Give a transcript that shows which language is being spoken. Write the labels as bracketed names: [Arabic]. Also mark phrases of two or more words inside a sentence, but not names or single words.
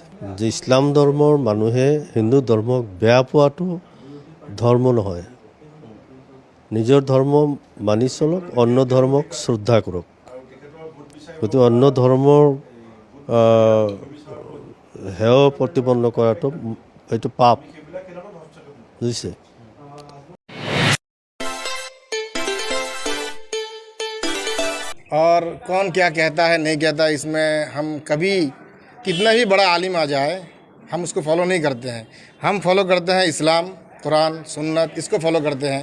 [Assamese] যে ইছলাম ধৰ্মৰ মানুহে হিন্দু ধৰ্মক বেয়া পোৱাটো ধৰ্ম নহয়। নিজৰ ধৰ্ম মানি চলক, অন্য ধৰ্মক শ্ৰদ্ধা কৰক। গতিকে অন্য ধৰ্মৰ হেয় প্ৰতিপন্ন কৰাটো এইটো পাপ, বুজিছে? [Hindi] और कौन क्या कहता है नहीं कहता, इसमें हम कभी कितना भी बड़ा आलिम आ जाए हम उसको फॉलो नहीं करते हैं। हम फॉलो करते हैं इस्लाम, कुरान, सुन्नत, इसको फॉलो करते हैं।